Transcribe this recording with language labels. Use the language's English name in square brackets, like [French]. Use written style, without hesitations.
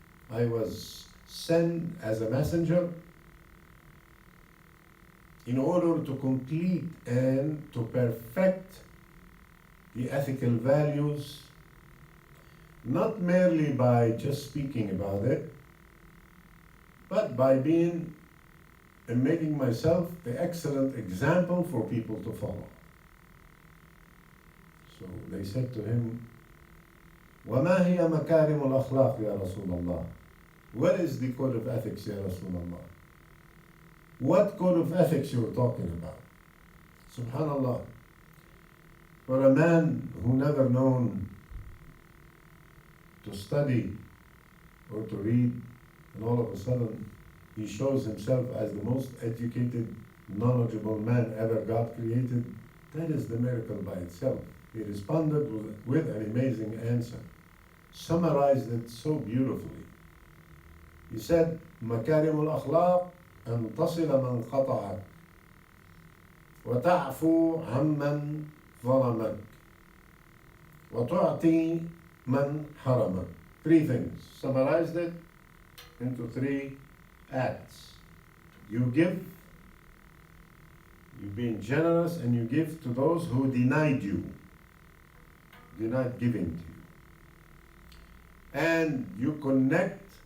[English] I was sent as a messenger in order to complete and to perfect the ethical values, not merely by just speaking about it, but by being and making myself the excellent example for people to follow. So they said to him, [Arabic] وَمَا هِيَ مَكَارِمُ الْأَخْلَاقِ يَا رَسُولَ اللَّهِ. [English] What is the code of ethics, Ya Rasulullah? What code of ethics you're talking about? Subhanallah. For a man who never known to study or to read, and all of a sudden he shows himself as the most educated, knowledgeable man ever God created, that is the miracle by itself. He responded with an amazing answer, summarized it so beautifully. He said, [Arabic] مكارم الأخلاق أن تصل من قطعك وتعفو عمن ظلمك وتعطي من حرمك. [English] 3 things. Summarized it into 3 acts. You give, you being generous, and you give to those who denied giving to you. And you connect